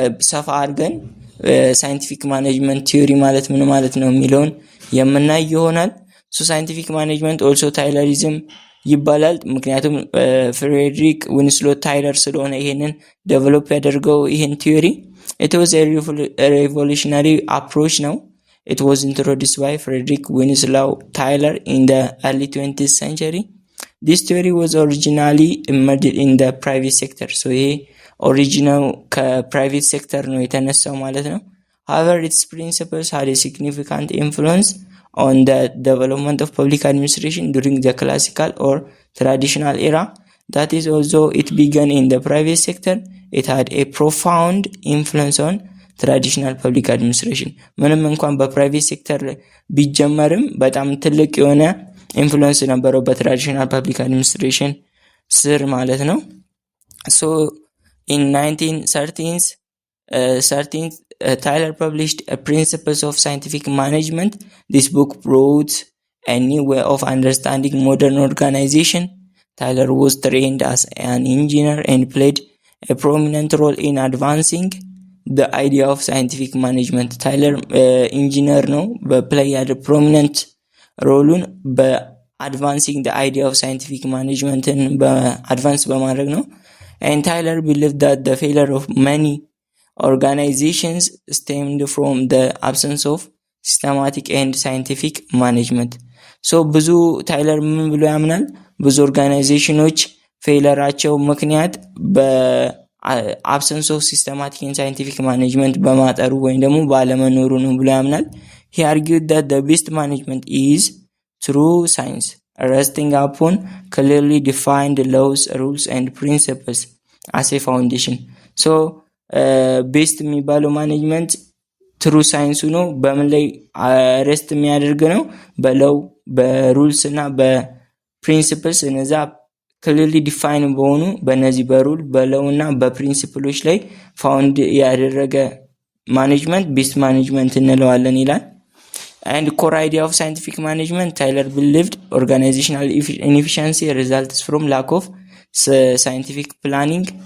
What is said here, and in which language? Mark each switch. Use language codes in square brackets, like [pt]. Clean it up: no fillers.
[am] ሰፋ አድርገን ሳይንቲፊክ ማኔጅመንት ቲዮሪ ማለት ምን ማለት ነው የሚለውን የምናይ ይሆናል። ሶ ሳይንቲፊክ ማኔጅመንት ኦልሶ ታይለሪዝም ይባላል። ምክንያቱም ፍሬድሪክ ዊንስሎት ታይለር ስለሆነ ይሄንን ዴቨሎፕ ያደርገው ይሄን ቲዮሪ። [en] it was a revolutionary approach now. It was introduced by Frederick Winslow Tyler in the early 20th century. This theory was originally emerged in the private sector. [am] so ይሄ ኦሪጂናል ከፕራይቬት ሴክተር ነው የተነሳው ማለት ነው። [en] however its principles had a significant influence on the development of public administration during the classical or traditional era. That is, although it began in the private sector, it had a profound influence on traditional public administration. [am] ምንም እንኳን በፕራይቬት ሴክተር ቢጀመርም በጣም ትልቅ የሆነ ኢንፍሉዌንስ ነበረው በትራዲሽናል ፐብሊክ አድሚኒስትሬሽን ስር ማለት ነው። [en] so in 1913 Tyler published a Principles of Scientific Management. This book brought a new way of understanding modern organization. Tyler was trained as an engineer and played a prominent role in advancing the idea of scientific management. [am] ታይለር ኢንጂነር ነው በፕላይ ያለ ፕሮሚነንት ሮሉን በአድቫንሲንግ [en] the idea of scientific management [am] በአድቫንስ በማድረግ ነው። [en] and Tyler believed that the failure of many organizations stemmed from the absence of systematic and scientific management. [am] so ብዙ ታይለር ምን ብሎ ያምናል? ብዙ ኦርጋናይዜሽኖች ፌለራቸው ምክንያት በአብሰንስ ኦፍ ሲስተማቲክ ኤንድ ሳይንቲፊክ ማኔጅመንት በማጠሩ ወይም ደግሞ ባለመኖሩ ነው ብሎ ያምናል። [en] he argued that the best management is through science resting upon clearly defined laws, rules and principles as a foundation. [am] so ቤስት የሚባለው ማኔጅመንት ትሩ ሳይንሱ ነው። በምን ላይ ሬስት የሚያደርግ ነው? በለው በሩልስ እና በፕሪንሲፕልስ እነዛ ክሊርሊ ዲፋይን በሆኑ በነዚህ በሩል በለው እና በፕሪንሲፕሎች ላይ ፋውንድ ያደረገ ማኔጅመንት ቤስት ማኔጅመንት እንለዋለን ይላል። [en] and core idea of scientific management, Tyler believed organizational inefficiency results from lack of scientific planning.